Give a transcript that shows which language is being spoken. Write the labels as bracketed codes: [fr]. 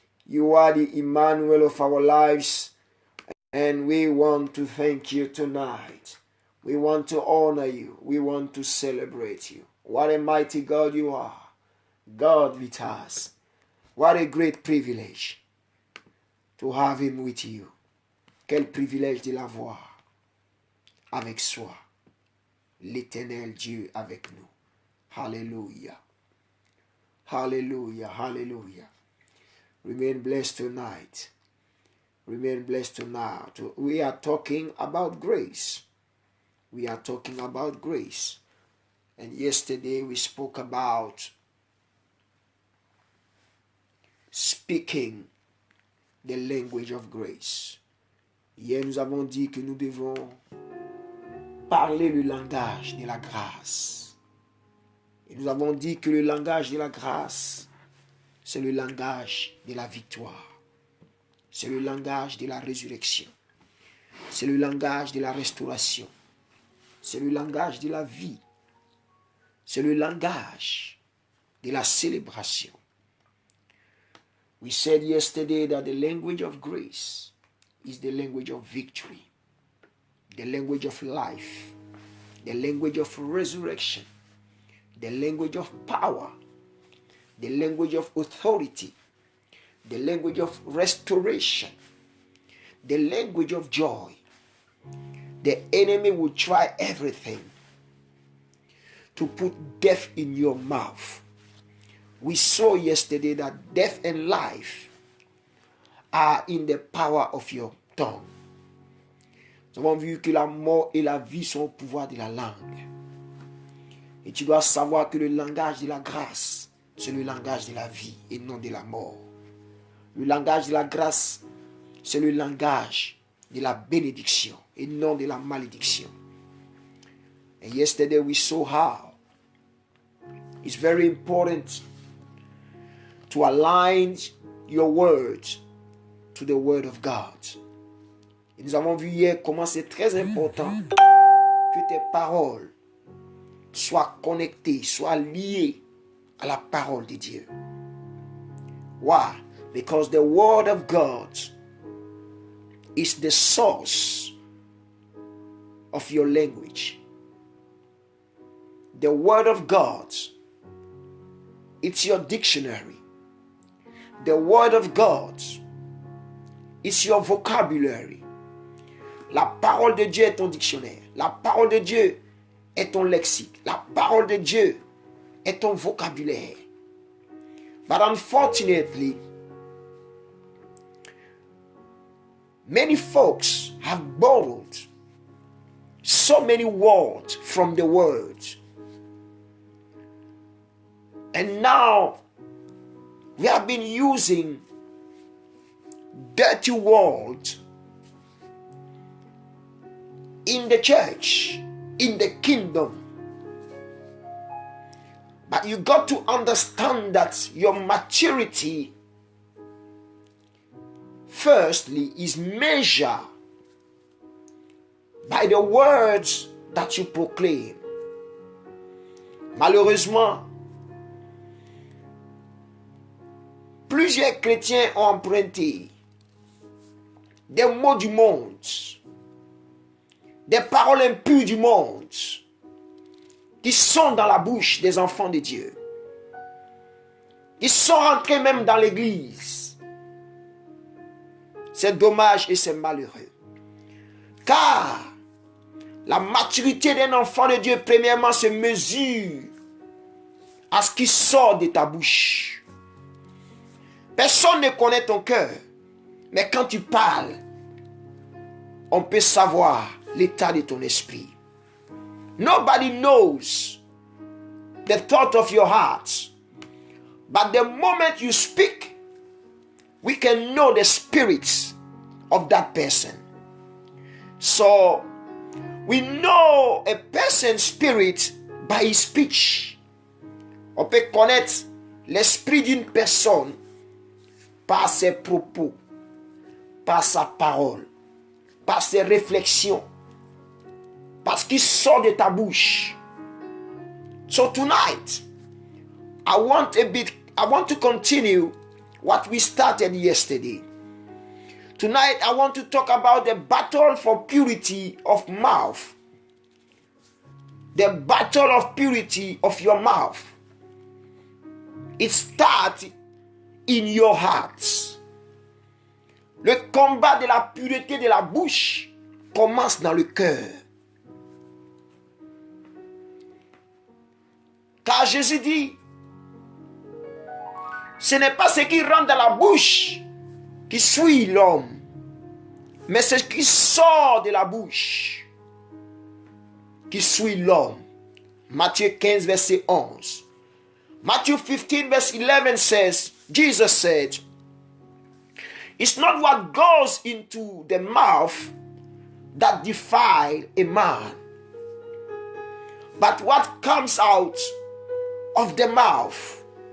[en] You are the Emmanuel of our lives, and we want to thank you tonight. We want to honor you. We want to celebrate you. What a mighty God you are. God with us. What a great privilege to have him with you. [fr] Quel privilège de l'avoir avec soi. L'éternel Dieu avec nous. [en] Hallelujah. Hallelujah. Hallelujah. Remain blessed tonight. Remain blessed tonight. We are talking about grace. We are talking about grace. And yesterday we spoke about speaking the language of grace. [fr] Hier, nous avons dit que nous devons parler le langage de la grâce. Et nous avons dit que le langage de la grâce, c'est le langage de la victoire. C'est le langage de la résurrection. C'est le langage de la restauration. C'est le langage de la vie. C'est le langage de la célébration. [en] We said yesterday that the language of grace is the language of victory, the language of life, the language of resurrection, the language of power, the language of authority, the language of restoration, the language of joy. The enemy will try everything to put death in your mouth. We saw yesterday that death and life are in the power of your tongue. [fr] Nous avons vu que la mort et la vie sont au pouvoir de la langue. Et tu dois savoir que le langage de la grâce, c'est le langage de la vie et non de la mort. Le langage de la grâce, c'est le langage de la bénédiction et non de la malédiction. [en] And yesterday we saw how it's very important to align your words to the word of God. [fr] Et nous avons vu hier comment c'est très important que tes paroles soient connectées, soient liées à la parole de Dieu. [en] Why? Because the word of God is the source of your language. The word of God, it's your dictionary. The word of God is your vocabulary. [fr] La parole de Dieu est ton dictionnaire. La parole de Dieu est ton lexique. La parole de Dieu est ton vocabulaire. [en] But unfortunately, many folks have borrowed so many words from the word. And now we have been using dirty words in the church, in the kingdom. But you got to understand that your maturity, firstly, is measured by the words that you proclaim. [fr] Malheureusement, plusieurs chrétiens ont emprunté des mots du monde, des paroles impures du monde, qui sont dans la bouche des enfants de Dieu, qui sont rentrés même dans l'église. C'est dommage et c'est malheureux. Car la maturité d'un enfant de Dieu, premièrement, se mesure à ce qui sort de ta bouche. Personne ne connaît ton cœur, mais quand tu parles, on peut savoir l'état de ton esprit. [en] Nobody knows the thought of your heart, but the moment you speak, we can know the spirit of that person. So, we know a person's spirit by his speech. [fr] On peut connaître l'esprit d'une personne par ses propos, par sa parole, par ses réflexions, par ce qui sort de ta bouche. [en] So tonight, I want a bit I want to continue what we started yesterday. Tonight, I want to talk about the battle for purity of mouth. The battle of purity of your mouth. It starts in your heart. [fr] Le combat de la pureté de la bouche commence dans le cœur. Car Jésus dit, ce n'est pas ce qui rentre dans la bouche qui suit l'homme, mais ce qui sort de la bouche qui suit l'homme. Matthieu 15, verset 11. [en] Matthew 15, verse 11 says, Jesus said, it's not what goes into the mouth that defile a man, but what comes out of the mouth.